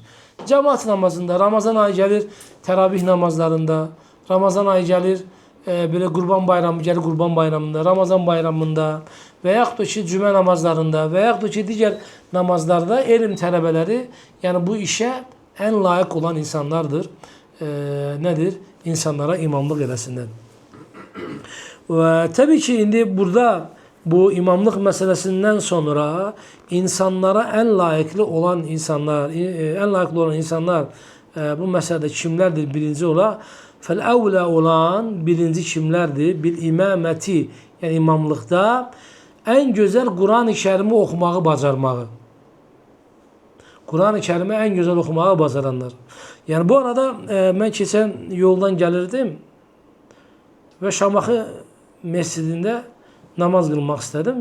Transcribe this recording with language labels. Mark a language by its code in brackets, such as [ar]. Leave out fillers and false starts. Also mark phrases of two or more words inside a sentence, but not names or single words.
[tr] Cemaat namazında, Ramazan ayı gelir, teravih namazlarında, Ramazan ayı gelir, böyle Kurban Bayramı gelir Kurban Bayramında, Ramazan Bayramında veyahut da ki cümə namazlarında veyahut da ki diğer namazlarda ilim tələbələri yani bu işe en layık olan insanlardır. Nedir? İnsanlara imamlık eləsinlər. Ve tabii ki indi burada bu imamlık meselesinden sonra insanlara en layıklı olan insanlar [az] bu məsələdə kimlərdir? Birinci olaraq fəl-əvlə olan birinci kimlərdir? [ar] Bil imaməti, [az] yəni imamlıqda ən gözəl Quran-ı Kərimi oxumağı bacarmağı. Quran-ı Kərimi ən gözəl oxumağı bacaranlar. Yəni bu arada mən keçən yoldan gəlirdim və Şamaxı məscidində namaz qılmaq istədim.